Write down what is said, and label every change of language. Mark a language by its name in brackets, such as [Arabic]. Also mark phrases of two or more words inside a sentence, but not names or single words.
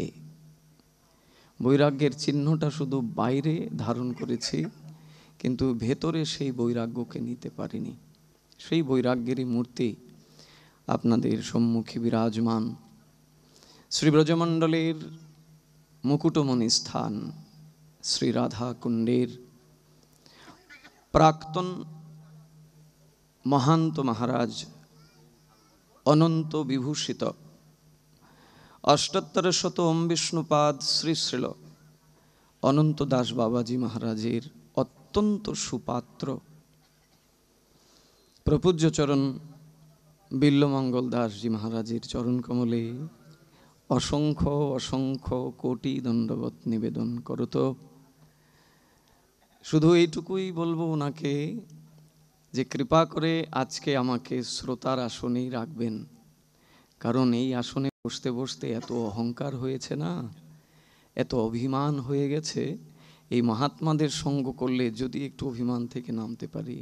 [Bangla] বৈরাগ্যের চিহ্নটা শুধু বাইরে ধারণ করেছি, কিন্তু ভেতরে সেই বৈরাগ্যকে নিতে পারিনি। সেই বৈরাগ্যেরই মূর্তি আপনাদের সম্মুখে বিরাজমান। শ্রী ব্রজমণ্ডলের মুকুটমণি স্থান শ্রী রাধা কুণ্ডের প্রাক্তন মহন্ত মহারাজ অনন্ত বিভূষিত অষ্টোত্তর শত ওঁ বিষ্ণুপাদ শ্রী শ্রীল অনন্ত দাস বাবাজী মহারাজের অত্যন্ত সুপাত্র প্রপূজ্য চরণ বিল্বমঙ্গল দাস জী মহারাজের চরণ কমলে অসংখ্য অসংখ্য কোটি দণ্ডবত নিবেদন করত। शुधु এইটুকুই বলবো ওনাকে যে কৃপা করে আজকে আমাকে শ্রোতার আসনেই রাখবেন। কারণ এই আসনে বসতে বসতে এত অহংকার হয়েছে না, এত অভিমান হয়ে গেছে। এই মহাত্মাদের সঙ্গ করলে যদি একটু অভিমান থেকে নামতে পারি।